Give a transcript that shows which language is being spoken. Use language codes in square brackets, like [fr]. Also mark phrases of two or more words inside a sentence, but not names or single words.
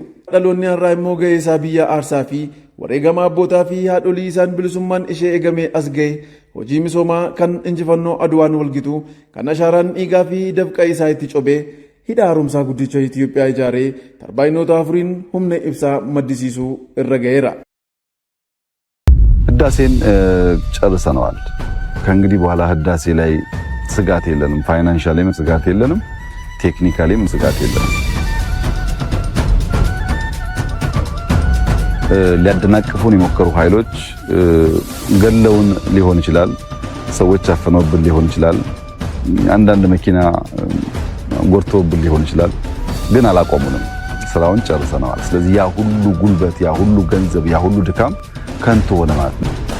[om] Dhaloonni har'aa immoo ga'ee isaa biyya aarsaa fi wareegama abbootaa fi haadholii isaan bilisummaan ishee eegame as ga'e hojii misoomaa kan injifannoo aduwaan walgitu kan ashaaraan dhiigaa fi dafqa isaa itti cobee hidha haaromsaa guddicha Itoophiyaa ijaaree tarbaayinoota afuriin humna ibsaa maddisiisuu irra ga'eera. [am] ህዳሴን ጨርሰነዋል። ከእንግዲህ በኋላ ህዳሴ ላይ ስጋት የለንም። ፋይናንሻሊም ስጋት የለንም። ቴክኒካሊም ስጋት የለንም። ሊያደናቅፉን የሞከሩ ኃይሎች ገለውን ሊሆን ይችላል፣ ሰዎች አፈነውብን ሊሆን ይችላል፣ አንዳንድ መኪና ጎርተውብን ሊሆን ይችላል። ግን አላቆሙንም። ስራውን ጨርሰነዋል። ስለዚህ ያ ሁሉ ጉልበት፣ ያ ሁሉ ገንዘብ፣ ያ ሁሉ ድካም ከንቱ ሆነ ማለት ነው።